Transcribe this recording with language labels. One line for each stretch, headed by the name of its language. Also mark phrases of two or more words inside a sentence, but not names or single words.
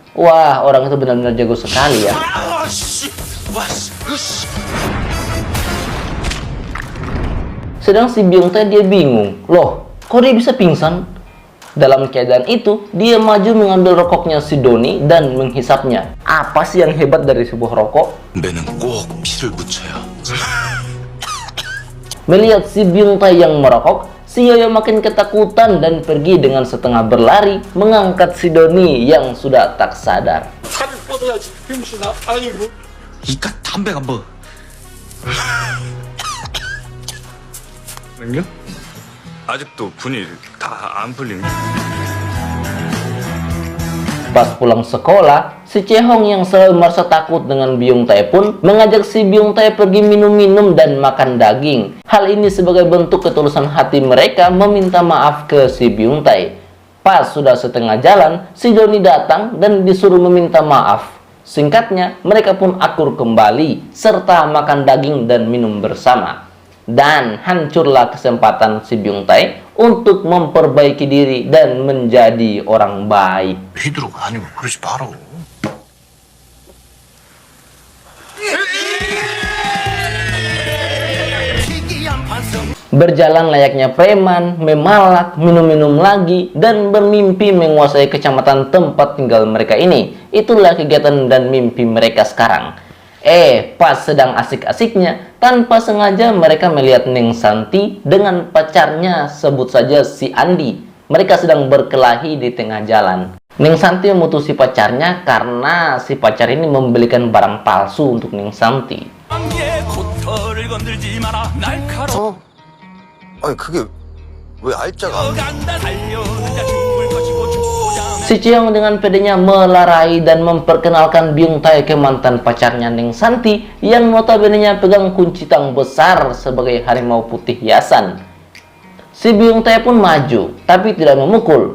Indonesian: Wah, orang itu benar-benar jago sekali ya. Sedang si Byung Tae dia bingung. Loh, kok dia bisa pingsan? Dalam keadaan itu, dia maju mengambil rokoknya si Doni dan menghisapnya. Apa sih yang hebat dari sebuah rokok?
Korean: 매는 꼭 피를 묻혀야.
Indonesian: Melihat si Byung Tae yang merokok, si Yoyo makin ketakutan dan pergi dengan setengah berlari mengangkat si Doni yang sudah tak sadar.
Korean: 이깟 담배가 뭐? 아니요? 아직도 분이 다 안 풀린.
Indonesian: Pas pulang sekolah, si Chae-hong yang selalu merasa takut dengan Byung Tae pun mengajak si Byung Tae pergi minum-minum dan makan daging. Hal ini sebagai bentuk ketulusan hati mereka meminta maaf ke si Byung Tae. Pas sudah setengah jalan, si Doni datang dan disuruh meminta maaf. Singkatnya, mereka pun akur kembali serta makan daging dan minum bersama. Dan hancurlah kesempatan si Byung Tae untuk memperbaiki diri dan menjadi orang baik.
Korean: 휘두르고 다니고 그러지 마라.
Indonesian: Berjalan layaknya preman, memalak, minum-minum lagi, dan bermimpi menguasai kecamatan tempat tinggal mereka ini. Itulah kegiatan dan mimpi mereka sekarang. Pas sedang asik-asiknya, tanpa sengaja mereka melihat Neng Santi dengan pacarnya, sebut saja si Andi. Mereka sedang berkelahi di tengah jalan. Neng Santi memutusi pacarnya karena si pacar ini membelikan barang palsu untuk Neng Santi.
Korean: 아니 그게 왜 알짜가?
Indonesian: Si Chae-hong dengan pedenya melarai dan memperkenalkan Byung Tae ke mantan pacarnya Neng Santi yang notabene-nya pegang kunci tang besar sebagai harimau putih hiasan. Si Byung Tae pun maju, tapi tidak memukul.